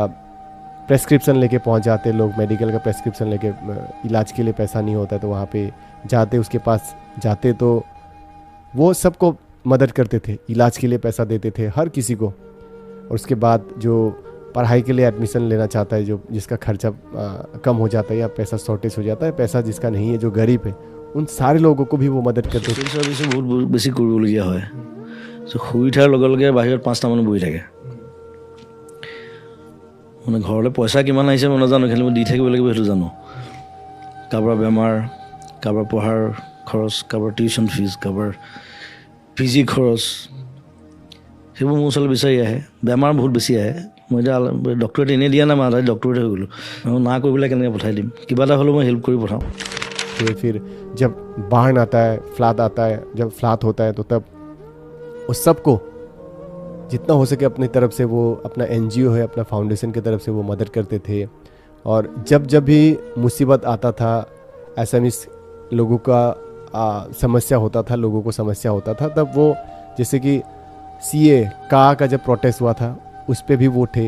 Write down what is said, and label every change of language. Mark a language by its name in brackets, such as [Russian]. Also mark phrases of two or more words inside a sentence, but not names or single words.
[Hindi] प्रेस्क्रिप्शन लेके पहुँच जाते लोग, मेडिकल का प्रेस्क्रिप्शन लेके, इलाज के लिए पैसा नहीं होता तो वहाँ पे जाते, उसके पास जाते तो वो सबको मदद करते थे, इलाज के लिए पैसा देते थे हर किसी को। और उसके बाद जो पढ़ाई के लिए एडमिशन लेना चाहता है, जो जिसका खर्चा कम हो जाता है या पैसा शॉर्टेज हो जाता है, पैसा जिसका नहीं है, जो गरीब है, उन सारे लोगों को भी वो मदद करते थे। [Assamese] সার্ভিসে বহুত বেছি কৰিবলগীয়া হয়। শুই উঠাৰ লগে লগে বাহিৰত 5টা মানুহ বহি থাকে, মানে ঘৰলৈ পইচা কিমান আহিছে মই নাজানো, খালি মই দি থাকিব লাগিব সেইটো জানো। কাৰোবাৰ বেমাৰ, কাৰোবাৰ পঢ়াৰ খৰচ, কাৰোবাৰ টিউশ্যন ফিজ, কাৰোবাৰ পিজি খৰচ, সেইবোৰ মোৰ ওচৰলৈ বিচাৰি আহে। বেমাৰ বহুত বেছি আহে। মই এতিয়া ডক্টৰেট এনেই দিয়া নাই, মই আধাই ডক্টৰেট হৈ গ'লোঁ। না কৰি পেলাই কেনেকৈ পঠাই দিম, কিবা এটা হ'লেও মই হেল্প কৰি পঠাওঁ। [Hindi] फिर जब बाढ़ आता है, फ्लड आता है, जब फ्लड होता है, तो तब उस सबको जितना हो सके अपनी तरफ से, वो अपना एनजीओ है, अपना फाउंडेशन की तरफ से वो मदद करते थे। और जब जब भी मुसीबत आता था, एसएमएस लोगों का समस्या होता था, लोगों को समस्या होता था, तब वो जैसे कि सीए का जब प्रोटेस्ट हुआ था उस पे भी वो थे।